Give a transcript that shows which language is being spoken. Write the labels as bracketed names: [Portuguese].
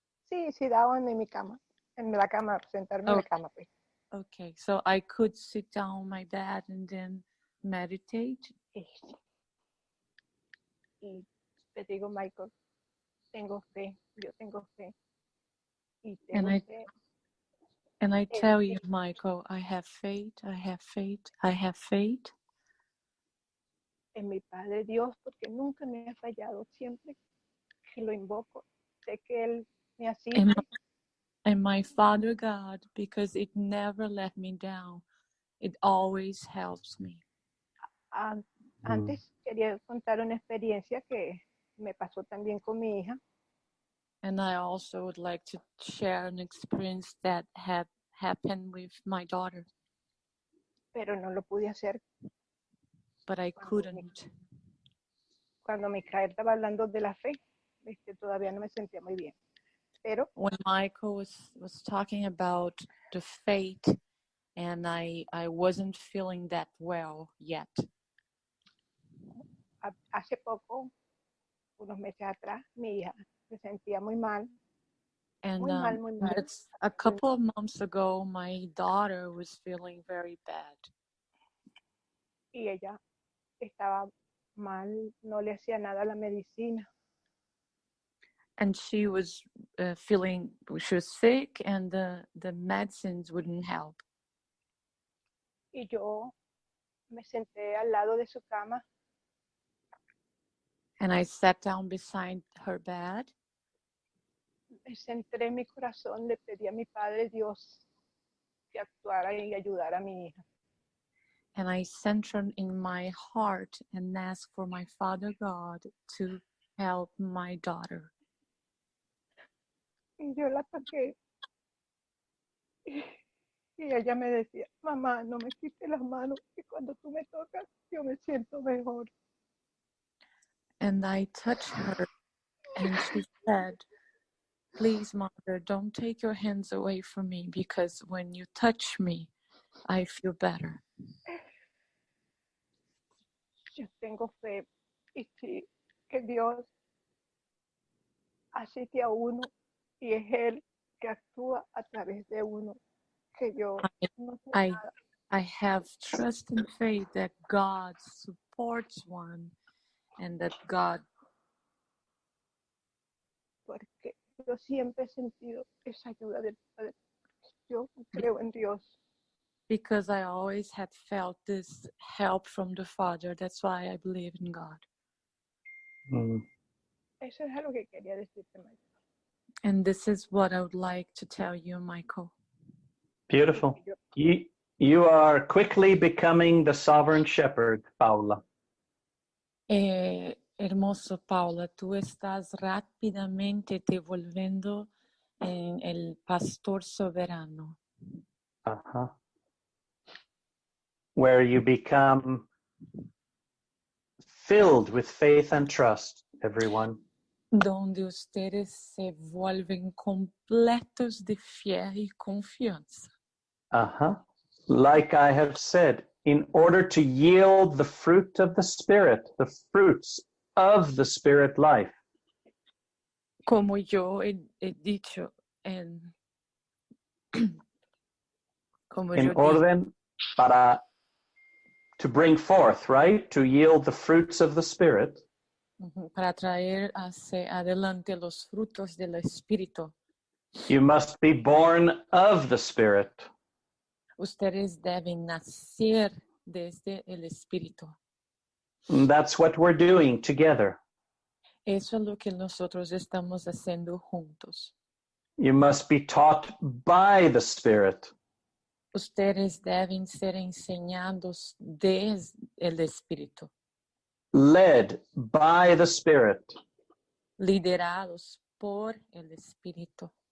[Spanish] Sí, daba en mi cama, en la cama, sentarme en la cama, pues. [English] Okay, so I could sit down on my bed and then meditate. [Spanish] Y te digo, Michael, tengo fe, yo tengo fe. Y tengo fe. [English] And I tell you, Michael, I have faith, I have faith, I have faith. [Spanish] En mi Padre Dios, porque nunca me ha fallado, siempre que lo invoco, sé que Él me asiste. [English] And my Father God, because it never let me down. It always helps me. [Spanish] Antes quería contar una experiencia que me pasó también con mi hija. [English] And I also would like to share an experience that had happened with my daughter, [Spanish] Pero no lo pude hacer [English] but I couldn't. [Spanish] cuando Micael estaba hablando de la fe. Todavía no me sentía muy bien. Pero [English] When Michael was talking about the faith, and I wasn't feeling that well yet. [Spanish] Hace poco, unos meses atrás, mi hija se sentía muy mal. [English] And [Spanish] Muy mal, muy mal. [English] that's a couple of months ago, my daughter was feeling very bad. [Spanish] Y ella estaba mal, no le hacía nada a la medicina. [English] And she was she was sick, and the medicines wouldn't help. [Spanish] Y yo me senté al lado de su cama. [English] And I sat down beside her bed. [Spanish] Me centré en mi corazón, le pedí a mi Padre Dios que actuara y ayudara a mi hija. [English] And I centered in my heart and asked for my Father God to help my daughter. [Spanish] Y yo la toqué. Y ella me decía, mamá, no me quites las manos, que cuando tú me tocas, yo me siento mejor. [English] And I touched her, and she said, please, Mother, don't take your hands away from me, because when you touch me, I feel better. [Spanish] Yo tengo fe y sí, que Dios asiste a uno y es Él que actúa a través de uno, que yo no sé nada. [English] I have trust and faith that God supports one, and that God. [Spanish] Porque yo siempre he sentido esa ayuda del Padre. Yo creo en Dios. [English] Because I always had felt this help from the Father. That's why I believe in God. [Spanish] Eso es algo que quería decirte, Michael. [English] And this is what I would like to tell you, Michael. Beautiful. You are quickly becoming the sovereign shepherd, Paula. [Spanish] Hermoso, Paula, tú estás rápidamente te volviendo en el pastor soberano. Uh-huh. [English] Where you become filled with faith and trust, everyone. [Spanish] Donde ustedes se vuelven completos de fe y confianza. Uh-huh. [English] Like I have said, in order to yield the fruit of the Spirit, the fruits of the Spirit life. [Spanish] Como yo he dicho, [English] in [Spanish] orden para [English] to bring forth, right? To yield the fruits of the Spirit. [Spanish] Para traer hacia adelante los frutos del Espíritu. [English] You must be born of the Spirit. [Spanish] Ustedes deben nacer desde el Espíritu. [English] And that's what we're doing together. [Spanish] Eso es lo que nosotros estamos haciendo juntos. [English] You must be taught by the Spirit. [Spanish] Ustedes deben ser enseñados desde el Espíritu. [English] Led by the Spirit. [Spanish] Liderados por el Espíritu.